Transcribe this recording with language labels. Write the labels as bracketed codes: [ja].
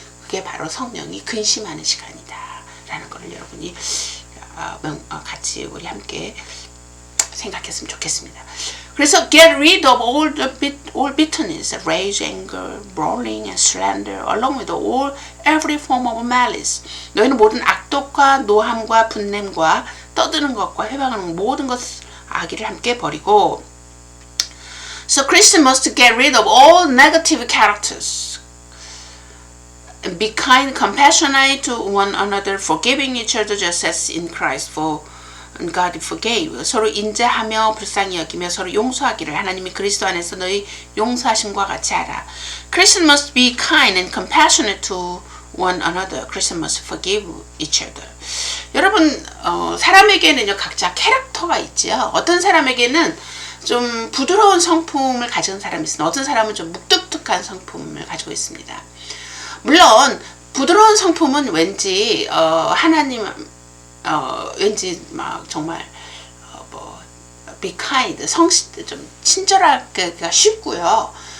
[ko] 그게 바로 성령이 근심하는 시간이다 라는 것을 여러분이 같이 우리 함께 생각했으면 좋겠습니다. [en] 그래서 get rid of all bitterness, rage, anger, brawling, and slander, along with every form of malice. [ko] 너희는 모든 악독과 노함과 분냄과 떠드는 것과 회방하는 모든 것 악의를 함께 버리고. [en] So Christians must get rid of all negative characters. Be kind, compassionate to one another, forgiving each other just as in Christ for God forgave. [ko] 서로 인자하며 불쌍히 여기며 서로 용서하기를 하나님이 그리스도 안에서 너희 용서하심과 같이 하라. [en] Christians must be kind and compassionate to one another. Christians must forgive each other. [ko] 여러분 사람에게는요 각자 캐릭터가 있지요. 어떤 사람에게는 좀 부드러운 성품을 가진 사람이 있으나 어떤 사람은 좀 묵뚝뚝한 성품을 가지고 있습니다. 물론 부드러운 성품은 왠지 하나님 왠지 막 정말 be kind 좀 친절하기가 쉽고요.